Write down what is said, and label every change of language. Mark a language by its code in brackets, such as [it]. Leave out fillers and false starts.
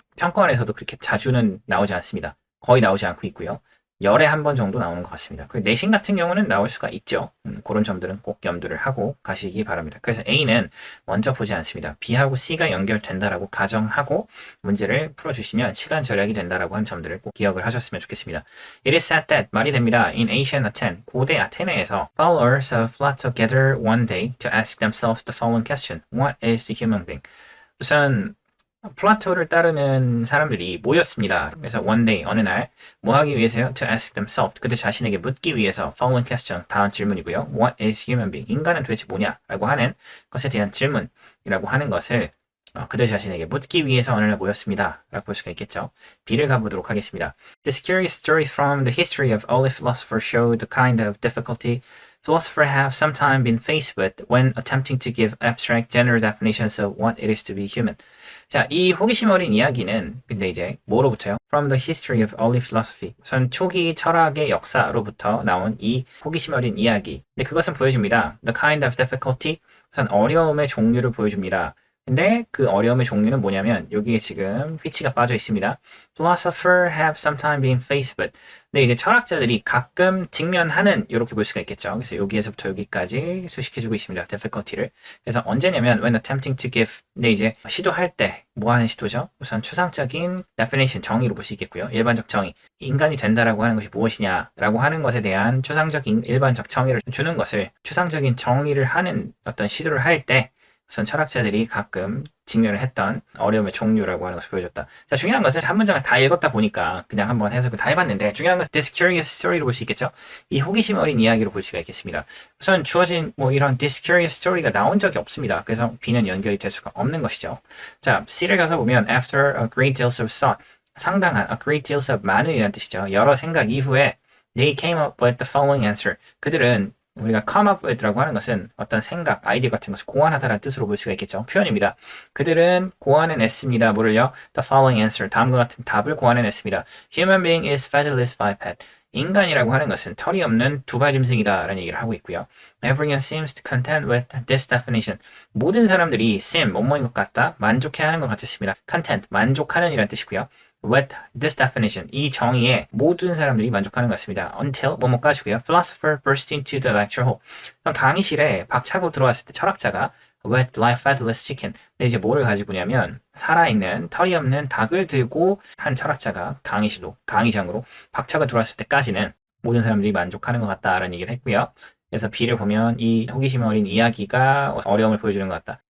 [ko] 평가원에서도 그렇게 자주는 나오지 않습니다. 거의 나오지 않고 있고요. 열에 한 번 정도 나오는 것 같습니다. 그리고 내신 같은 경우는 나올 수가 있죠. 그런 점들은 꼭 염두를 하고 가시기 바랍니다. 그래서 A는 먼저 보지 않습니다. B하고 C가 연결된다라고 가정하고 문제를 풀어주시면 시간 절약이 된다라고 한 점들을 꼭 기억을 하셨으면 좋겠습니다. [en] It is said that [ko] 말이 됩니다. [en] In ancient Athens, [ko] 고대 아테네에서 [en] followers of Plato gather one day to ask themselves the following question: What is the human being? [ko] 우선 플라토를 따르는 사람들이 모였습니다. 그래서 one day, 어느 날, 뭐 하기 위해서요? [en] To ask themselves, [ko] 그들 자신에게 묻기 위해서 [en] following question, [ko] 다음 질문이고요. [en] What is human being? [ko] 인간은 도대체 뭐냐? 라고 하는 것에 대한 질문이라고 하는 것을 그들 자신에게 묻기 위해서 어느 날 모였습니다. 라고 볼 수가 있겠죠. B를 가보도록 하겠습니다. [en] These curious stories from the history of early philosophers show the kind of difficulty philosophers have sometimes been faced with when attempting to give abstract general definitions of what it is to be human. [ko] 자, 이 호기심 어린 이야기는 근데 이제 뭐로부터요? [en] From the history of early philosophy. [ko] 우선 초기 철학의 역사로부터 나온 이 호기심 어린 이야기. 근데 그것은 보여줍니다. [en] The kind of difficulty. [ko] 우선 어려움의 종류를 보여줍니다. 근데 그 어려움의 종류는 뭐냐면 여기에 지금 휘치가 빠져 있습니다. [en] Philosophers have sometimes been faced with. [ko] 근데 이제 철학자들이 가끔 직면하는 이렇게 볼 수가 있겠죠. 그래서 여기에서부터 여기까지 수식해주고 있습니다. difficulty를. 그래서 언제냐면 [en] when attempting to give. [ko] 근데 이제 시도할 때 뭐 하는 시도죠? 우선 추상적인 definition 정의로 볼 수 있겠고요. 일반적 정의. 인간이 된다라고 하는 것이 무엇이냐라고 하는 것에 대한 추상적인 일반적 정의를 주는 것을 추상적인 정의를 하는 어떤 시도를 할 때 우선 철학자들이 가끔 직면을 했던 어려움의 종류라고 하는 것을 보여줬다. 자, 중요한 것은 한 문장을 다 읽었다 보니까 그냥 한번 해석을 다 해봤는데 중요한 것은 [en] this curious story [ko] 로 볼 수 있겠죠? 이 호기심 어린 이야기로 볼 수가 있겠습니다. 우선 주어진 뭐 이런 this curious story가 나온 적이 없습니다. 그래서 B는 연결이 될 수가 없는 것이죠. 자, C를 가서 보면 [en] after a great deal of thought, [ko] 상당한 a great deal of 많은 이라는 뜻이죠. 여러 생각 이후에 [en] they came up with the following answer. [ko] 그들은 우리가 come up with라고 하는 것은 어떤 생각, 아이디어 같은 것을 고안하다라는 뜻으로 볼 수가 있겠죠. 표현입니다. 그들은 고안해냈습니다. 뭐를요? [en] The following answer. [ko] 다음과 같은 답을 고안해냈습니다. [en] Human being is featherless biped. [ko] 인간이라고 하는 것은 털이 없는 두발 짐승이다 라는 얘기를 하고 있고요. [en] Everyone seems to content with this definition. [ko] 모든 사람들이 seem, 뭐뭐인 것 같다, 만족해하는 것 같았습니다. content, 만족하는 이란 뜻이고요. [en] with this definition, [ko] 이 정의에 모든 사람들이 만족하는 것 같습니다. until, 뭐뭐까지고요. [en] Philosopher burst into the lecture hall. [ko] 강의실에 박차고 들어왔을 때 철학자가 [en] with live featherless chicken. [ko] 근데 이제 뭐를 가지고 오냐면 살아있는 털이 없는 닭을 들고 한 철학자가 강의실로, 강의장으로 박차고 들어왔을 때까지는 모든 사람들이 만족하는 것 같다라는 얘기를 했고요. 그래서 B를 보면 이 호기심 어린 이야기가 어려움을 보여주는 것 같다.